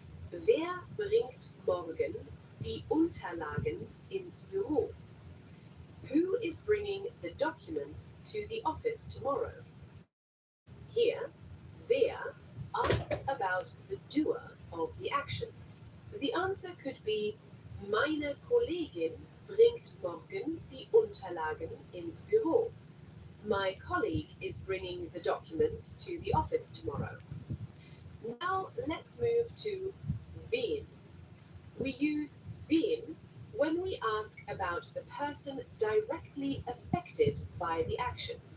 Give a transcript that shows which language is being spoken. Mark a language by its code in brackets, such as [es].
[de] Wer bringt morgen die Unterlagen ins Büro? [en] Who is bringing the documents to the office tomorrow? Here, wer asks about the doer of the action. The answer could be [de] meine Kollegin bringt morgen die Unterlagen ins Büro. [en] My colleague is bringing the documents to the office tomorrow. Now let's move to wen. We use wen when we ask about the person directly affected by the action.